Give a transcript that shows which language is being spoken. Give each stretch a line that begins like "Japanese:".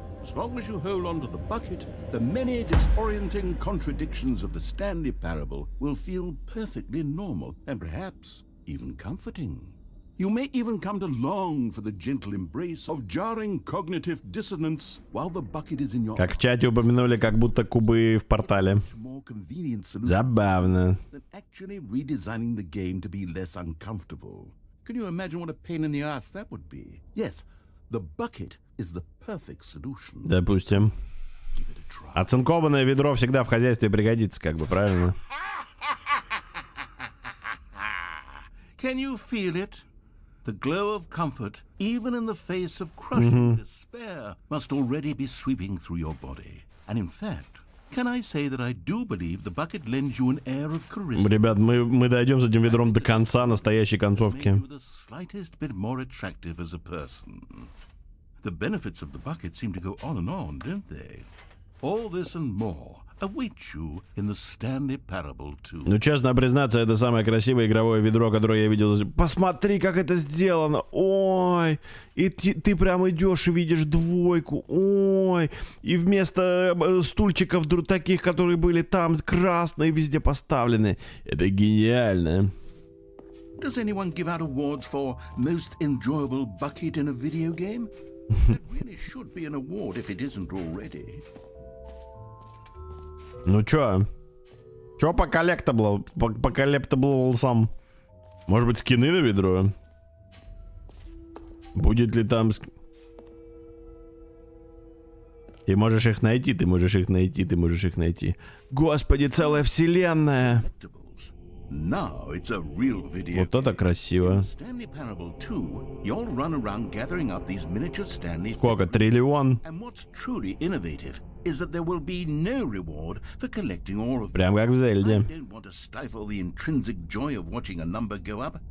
English: As long as you hold on to the bucket, the many disorienting contradictions of the Stanley parable will feel perfectly normal and perhaps even comforting. You may even come to long for the gentle embrace of jarring cognitive dissonance while the bucket is in your
Russian: Как в чате упомянули, как будто кубы в портале. Забавно.
English: Actually redesigning the game to be less uncomfortable. Can you imagine what a pain in the ass that would be? Yes, the bucket is the perfect solution.
Russian: Допустим. Оцинкованное ведро всегда в хозяйстве пригодится, как бы, правильно?
English: Can you feel it? The glow of comfort, even in the face of crushing despair, must already be sweeping through your body. And in fact, can I say that I do believe the bucket lends you an air of charisma?
Russian: Ребят, мы дойдем с этим ведром до конца настоящей концовки.
English: Make you the slightest bit more attractive as a person. The benefits of the bucket seem to go on, don't they? All this and more await you in the Stanley parable too.
Russian: Ну, честно признаться, это самое красивое игровое ведро, которое я видел. Посмотри, как это сделано. Ой, и ты прям идешь и видишь двойку. Ой, и вместо стульчиков таких, которые были там, красные везде поставлены. Это гениально. Does anyone give out awards for most enjoyable bucket in a video game? That really should be an award if it isn't already. Ну чё? Чё по коллектаблсам? Может быть, скины на ведро? Будет ли там... Ты можешь их найти, ты можешь их найти, ты можешь их найти. Господи, целая вселенная!
English: Now it's a real video.
Russian: Вот это красиво.
English: Stanley Parable 2, you'll run around gathering up these miniature Stanley.
Russian: Сколько? Триллион?
English: And what's truly innovative is that there will be no reward for collecting all of them.
Russian: Прям как в
English: I
Russian: Зельде.
English: don't want to stifle the intrinsic joy of watching a number go up.